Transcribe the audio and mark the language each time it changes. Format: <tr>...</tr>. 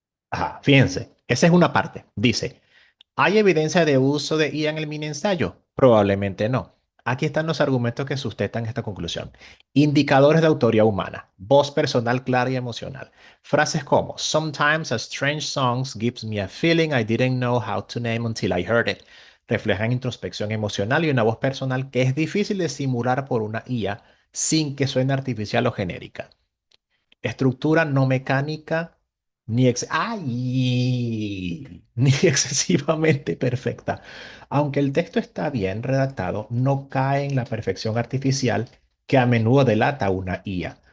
<es>Ajá, fíjense, esa es una parte. Dice, ¿hay evidencia de uso de IA en el mini ensayo? Probablemente no. Aquí están los argumentos que sustentan esta conclusión. Indicadores de autoría humana, voz personal clara y emocional. Frases como</es> <en>Sometimes a strange song gives me a feeling I didn't know how to name until I heard it.</en> <es>Reflejan introspección emocional y una voz personal que es difícil de simular por una IA sin que suene artificial o genérica. Estructura no mecánica ¡Ay! Ni excesivamente perfecta. Aunque el texto está bien redactado, no cae en la perfección artificial que a menudo delata una IA.</es>